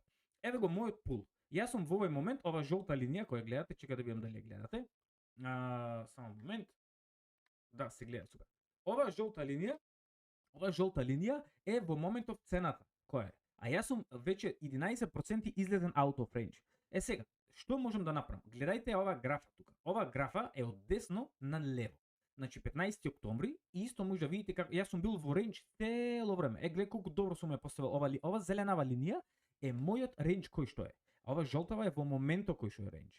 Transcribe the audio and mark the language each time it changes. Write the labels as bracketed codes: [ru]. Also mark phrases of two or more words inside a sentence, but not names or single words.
[mk] Еве го мојот пул. Јас сум во овој момент, ова жолта линија која гледате, чека да видам дали ја гледате. Само момент. Да, се гледа супер. Ова жолта линија е во моментов цената, која е. А јас сум веќе 11% излезен [en] out of range. [mk] Сега, што можам да направам? Гледајте ова графа тука. Ова графа е од десно на лево. Значи 15 октомври и исто може да видите како јас сум бил во рейндж цело време. Гледај колку добро сум ја поставил ова зеленава линија е мојот рейндж кој што е. А ова жолтава е во моментот кој што е рейндж.